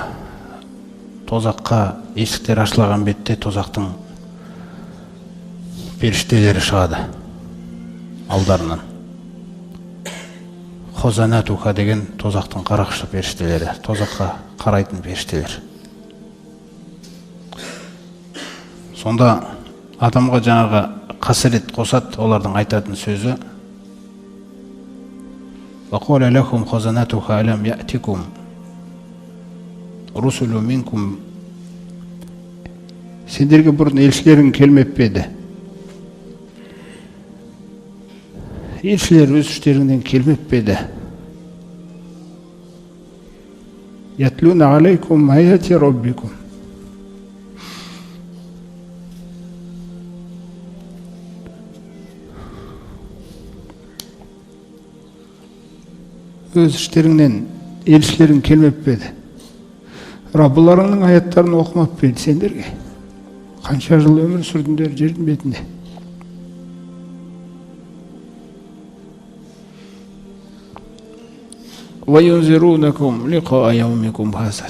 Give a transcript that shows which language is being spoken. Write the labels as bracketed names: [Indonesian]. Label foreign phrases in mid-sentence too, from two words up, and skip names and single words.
[Kazakh] Тозаққа есіктер ашылған бетте тозақтың періштелері шығады алдарынан. Хазанатуха деген тозақтың қарақшы періштелері, тозаққа қарайтын періштелер. Сонда адамға жаңағы қасірет қосады, олардың айтатын сөзі [Arabic] وَقَالَ لَكُمْ خَزَنَتُهَا أَلَمْ يَأْتِكُمْ رُسُلٌ مِنْكُمْ. [Kazakh] Сендерге бұрын елшілерің келмеп пе еді? Елшілер өз іштеріңнен келмеп пе еді? [Arabic] يَتْلُونَ عَلَيْكُمْ آيَاتِ رَبِّكُمْ. [Kazakh] Өз іштеріңнен елшілерің келмеп пе еді? Раббыларыңның аяттарын оқымап пе еді сендерге? Қанша жыл өмір сүрдіңдер жердің бетінде? [Arabic] وَيُنْزِرُونَكُمْ لِقَاءَ يَوْمِكُمْ هَذَا.